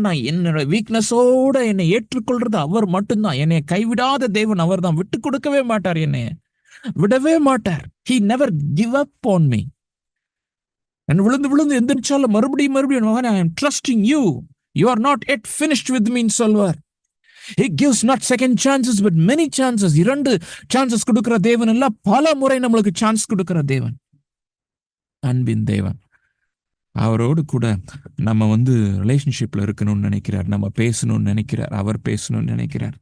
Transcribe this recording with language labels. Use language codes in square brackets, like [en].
[ta] நான் என்னோட வீக்னஸோட என்னை ஏற்றுக்கொள்றது அவர் மட்டும்தான். என்னை கைவிடாத தேவன் அவர்தான். விட்டு கொடுக்கவே மாட்டார், என்னை விடவே மாட்டார். [en] He never give up on me. [ta] விழுந்து எந்திரிச்சாலும் மறுபடியும் [en] I am trusting you, you are not yet finished with me [ta] சொல்வார். [en] He gives not second chances but many chances. [ta] 2 chances கொடுக்கிற தேவன் இல்ல, பல முறை நம்மளுக்கு சான்ஸ் கொடுக்கிற தேவன், அன்பின் தேவன். அவரோடு கூட நம்ம வந்து ரிலேஷன்ஷிப்ல இருக்கணும்னு நினைக்கிறார், நம்ம பேசணும்னு நினைக்கிறார், அவர் பேசணும்னு நினைக்கிறார்.